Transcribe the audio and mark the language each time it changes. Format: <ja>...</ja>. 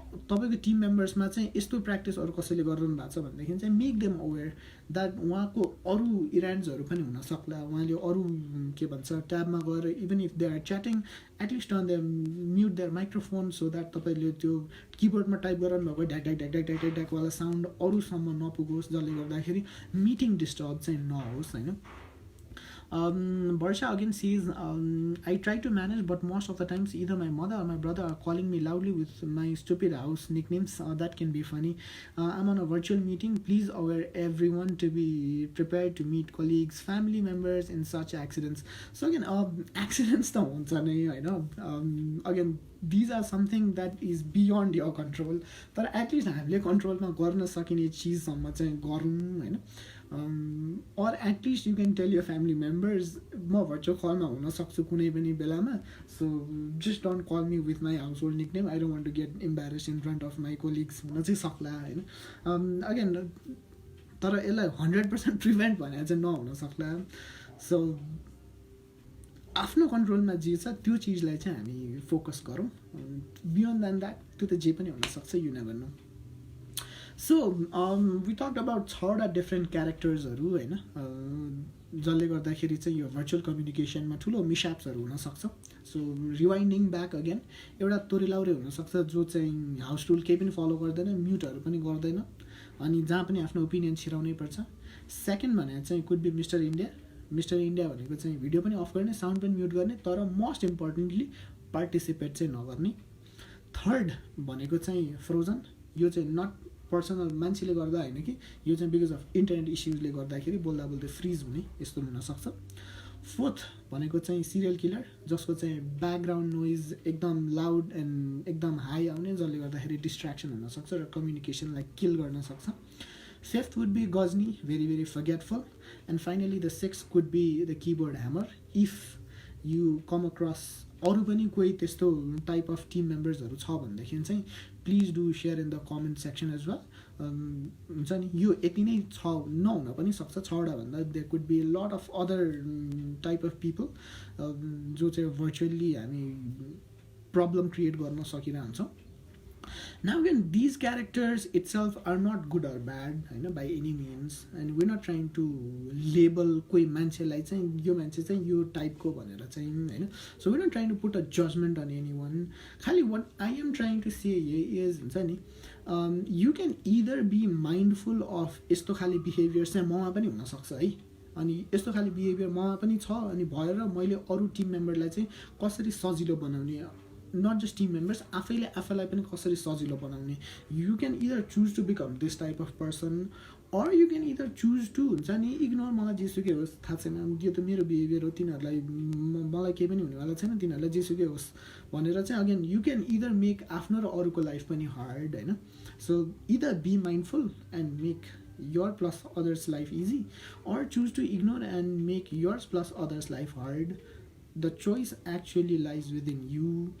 <ne>तपाईँको टिम मेम्बर्समा चाहिँ यस्तो प्र्याक्टिस अरू कसैले गरिरहनु भएको छ भनेदेखि चाहिँ</ne> <en>make them aware that</en> <ne>उहाँको अरू इभेन्ट्सहरू पनि हुनसक्ला, उहाँले अरू के भन्छ ट्याबमा गएर</ne> <en>even if they are chatting at least on their mute their microphone so that</en> <ne>तपाईँले त्यो किबोर्डमा टाइप गरिरहनु भएको ढ्याक ढ्याक ढ्याक ढ्याक ढ्याक ढ्याकवाला साउन्ड अरूसम्म नपुगोस्, जसले गर्दाखेरि मिटिङ डिस्टर्ब चाहिँ नहोस् होइन।</ne> <en>Barsha again says, I try to manage, but most of the times either my mother or my brother are calling me loudly with my stupid house nicknames. That can be funny. I'm on a virtual meeting. Please aware everyone to be prepared to meet colleagues, family members in such accidents. So again, accidents</en> <ne>ta huncha nai haina.</ne> <en>Again, these are something that is beyond your control. But at least</en> <ne>हामीले कन्ट्रोलमा गर्न सकिने चिजसम्म चाहिँ गरौँ होइन।</ne> <en>or at least you can tell your family members</en> <ne>म virtual कलमा हुन सक्छु कुनै पनि बेलामा,</ne> <en>so just don't call me with my household nickname, I don't want to get embarrassed in front of my colleagues</en> <ne>हुन चाहिँ सक्ला होइन। अगेन तर यसलाई 100% प्रिभेन्ट भनेर चाहिँ नहुन सक्ला। सो आफ्नो कन्ट्रोलमा जे छ त्यो चिजलाई चाहिँ हामी फोकस गरौँ,</ne> <en>beyond than that</en> <ne>त्यो त जे पनि हुनसक्छ,</ne> <en>You never know. So we talked about</en> <ne>6 different क्यारेक्टर्सहरू होइन, जसले गर्दाखेरि चाहिँ यो भर्चुअल कम्युनिकेसनमा ठुलो मिसएप्सहरू हुनसक्छ। सो रिवाइन्डिङ ब्याक अगेन एउटा तोरीलाउरे हुनसक्छ जो चाहिँ हाउस रुल केही पनि फलो गर्दैन, म्युटहरू पनि गर्दैन, अनि जहाँ पनि आफ्नो ओपिनियन छिराउनै पर्छ। सेकेन्ड भने चाहिँ</ne> <en>could be</en> <ne>mister India. Mister India भनेको चाहिँ भिडियो पनि अफ गर्ने, साउन्ड पनि म्युट गर्ने, तर</ne> <en>most importantly</en> <ne>पार्टिसिपेट चाहिँ नगर्ने। थर्ड भनेको चाहिँ फ्रोजन, यो चाहिँ</ne> <en>not personal</en> <ne>मान्छेले गर्दा होइन कि यो चाहिँ</ne> <en>because of</en> <ne>इन्टरनेट इस्युजले गर्दाखेरि बोल्दा बोल्दै फ्रिज हुने यस्तो हुनसक्छ। फोर्थ भनेको चाहिँ सिरियल किलर, जसको चाहिँ ब्याकग्राउन्ड नोइज एकदम लाउड एन्ड एकदम हाई आउने, जसले गर्दाखेरि डिस्ट्र्याक्सन हुनसक्छ र कम्युनिकेसनलाई किल गर्न सक्छ.</ne> <en>Fifth would be Ghajini, very very forgetful. And finally the sixth could be the keyboard hammer. If you come across</en> <ne>अरू पनि कोही त्यस्तो</ne> <en>type of team मेम्बर्सहरू</en> <ne>छ भनेदेखि चाहिँ</ne> <en>Please do share in the comment section as well.</en> <ne>हुन्छ नि, यो यति नै छ नहुन पनि सक्छ, छवटा भन्दा</ne> <en>there could be lot of other type of people</en> <ne>जो चाहिँ भर्चुअल्ली हामी प्रब्लम क्रिएट गर्न सकिरहन्छौँ.</ne> <en>Now again, these characters itself are not good or bad, by any means, and we're not trying to label</en> <ne>कोही मान्छेलाई चाहिँ यो मान्छे चाहिँ यो टाइपको भनेर चाहिँ हैन.</ne> <en>So we're not trying to put a judgment on anyone.</en> <ne>खाली</ne> <en>what I am trying to say is</en> <ne>हुन्छ नि,</ne> <en>you can either be mindful of</en> <ne>यस्तो खाली बिहेभियर चाहिँ ममा पनि हुनसक्छ है, अनि यस्तो खाली बिहेभियर ममा पनि छ, अनि भएर मैले अरू टिम मेम्बरलाई चाहिँ कसरी सजिलो बनाउने,</ne> <en>not just team members,</en> <ne>आफैले आफैलाई पनि कसरी सजिलो बनाउने.</ne> <en>You can either choose to</en> <ne>become this type of person, or you can either choose to हुन्छ नि इग्नोर, मलाई जेसुकै होस् थाहा छैन, यो त मेरो बिहेभियर हो, तिनीहरूलाई मलाई केही पनि हुनेवाला छैन, तिनीहरूलाई जेसुकै होस् भनेर चाहिँ</ne> <en>again you can either make</en> <ne>आफ्नो र अरूको लाइफ पनि हार्ड होइन.</ne> <en>So either be mindful and make your plus others life easy, or choose to ignore and make yours plus others life hard. The choice actually lies within you.</en>